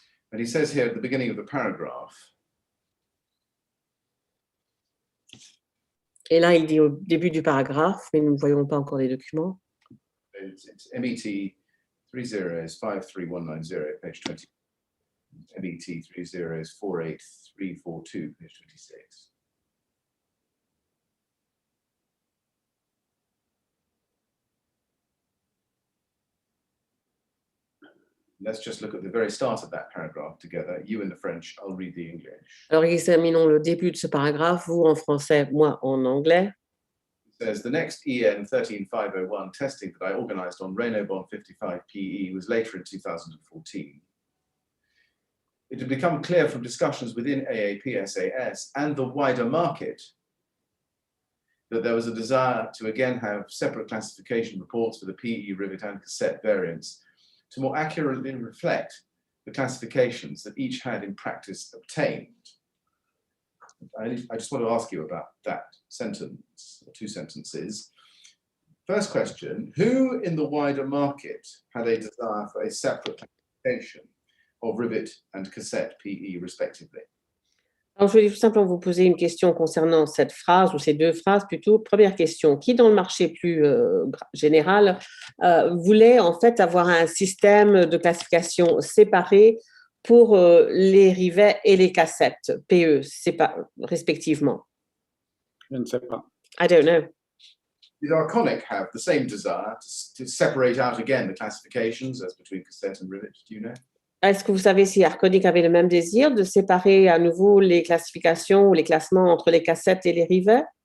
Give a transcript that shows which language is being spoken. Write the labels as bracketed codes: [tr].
[en] And he says here at the beginning of the paragraph, [fr] Et là, il dit au début du paragraphe, mais nous ne voyons pas encore les documents. [en] it's MET 30s53190, page 20. MET 30s48342, page 26. Let's just look at the very start of that paragraph together. You in the French, I'll read the English. [fr] Alors, examinons le début de ce paragraphe, vous en français, moi en anglais. [en] It says, the next EN 13501 testing that I organized on Renault 55 PE was later in 2014. It had become clear from discussions within AAPSAS and the wider market that there was a desire to again have separate classification reports for the PE, rivet and cassette variants to more accurately reflect the classifications that each had in practice obtained. I just want to ask you about that sentence, or two sentences. First question, who in the wider market had a desire for a separate classification of rivet and cassette PE respectively? [fr] Alors, je vais tout simplement vous poser une question concernant cette phrase, ou ces deux phrases plutôt. Première question, qui dans le marché plus général voulait en fait avoir un système de classification séparé pour les rivets et les cassettes, PE, respectivement? Je ne sais pas. [en] I don't know. Did Arconic have the same desire to separate out again the classifications as between cassette and rivet? Do you know? [fr] Est-ce que vous savez si Arconic avait le même désir de séparer à nouveau les classifications ou les classements entre les cassettes et les rivets?